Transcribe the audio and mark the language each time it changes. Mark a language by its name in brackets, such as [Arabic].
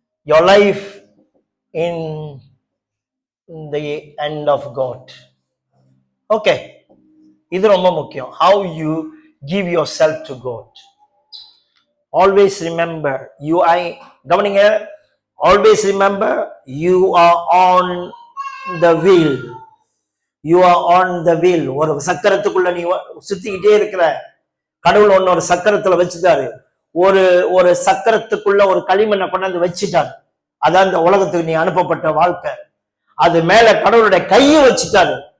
[English] Your life in the hand of God. Okay, [Tamil] இது ரொம்ப முக்கியம். [English] How you give yourself to God. Always remember, [Tamil] கவனிங்க, [English] always remember you are on the wheel. You are on the wheel. [Tamil] ஒரு சக்கரத்துக்குள்ள நீ சுத்திக்கிட்டே இருக்கிற. கடவுள் ஒன்னு ஒரு சக்கரத்துல வச்சுட்டாரு. ஒரு ஒரு சக்கரத்துக்குள்ள ஒரு களிமண்ணை கொண்டாந்து வச்சுட்டாரு. அதான் இந்த உலகத்துக்கு நீ அனுப்பப்பட்ட வாழ்க்கை. அது மேல கடவுளுடைய கையை வச்சுட்டாரு.